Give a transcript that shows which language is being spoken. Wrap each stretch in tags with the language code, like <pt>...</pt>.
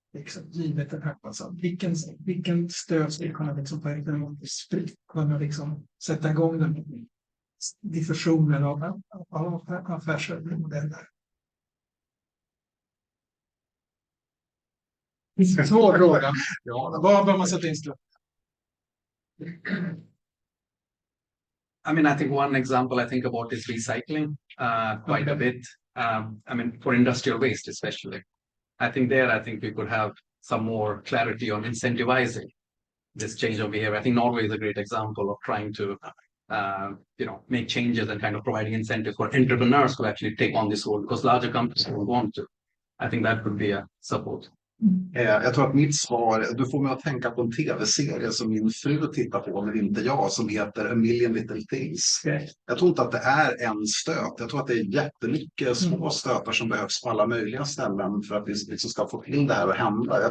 <sv>Liksom, givet den här passan. Vilken stöt skulle kunna liksom på ett spritt kunna liksom sätta igång den diffusionen av affärsmodeller? Svår fråga. Vad bör man sätta in stöten?</sv> <en>I mean, I think one example I think about is recycling quite a bit. I mean, for industrial waste especially. I think we could have some more clarity on incentivizing this change of behavior. I think Norway is a great example of trying to, make changes and kind of providing incentives for entrepreneurs to actually take on this role because larger companies don't want to. I think that could be a support.</en> <sv>Jag tror att mitt svar, du får mig att tänka på en tv-serie som min fru tittar på, men inte jag, som heter A Million Little Things. Jag tror inte att det är en stöt. Jag tror att det är jättemycket små stötar som behövs på alla möjliga ställen för att vi liksom ska få till det här att hända.</sv>